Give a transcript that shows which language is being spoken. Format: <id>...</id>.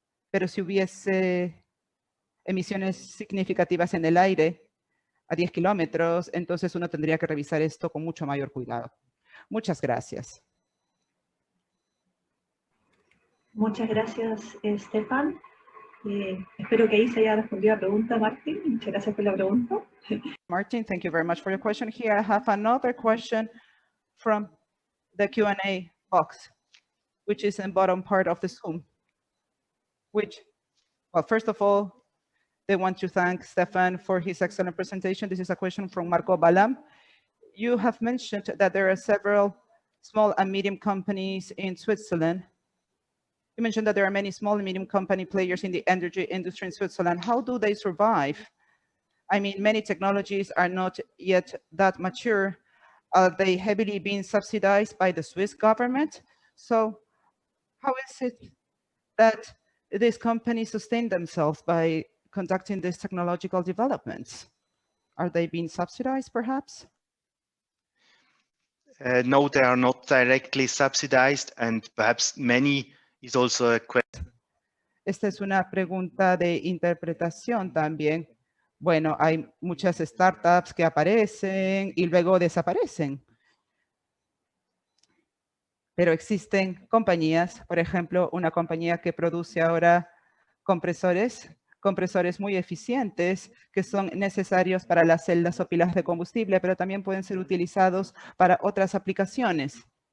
<es>Pero si hubiese emisiones significativas en el aire a 10 kilómetros, entonces uno tendría que revisar esto con mucho mayor cuidado. Muchas gracias. Muchas gracias, Stefan. Espero que ahí se haya respondido la pregunta, Martín. Muchas gracias por la pregunta.</es> <en>Martin, thank you very much for your question. Here I have another question from the Q&A box, which is in the bottom part of the Zoom. Which, well, first of all, they want to thank Stefan for his excellent presentation. This is a question from Marco Balam. You have mentioned that there are several small and medium companies in Switzerland. You mentioned that there are many small and medium company players in the energy industry in Switzerland. How do they survive? I mean, many technologies are not yet that mature Are they heavily being subsidized by the Swiss government? So how is it that these companies sustain themselves by conducting these technological developments? Are they being subsidized, perhaps? No, they are not directly subsidized, and perhaps many is also a question.</en> <es>Esta es una pregunta de interpretación también. Bueno, hay muchas startups que aparecen y luego desaparecen. Pero existen compañías, por ejemplo, una compañía que produce ahora compresores muy eficientes que son necesarios para las celdas o pilas de combustible, pero también pueden ser utilizados para otras aplicaciones.</es>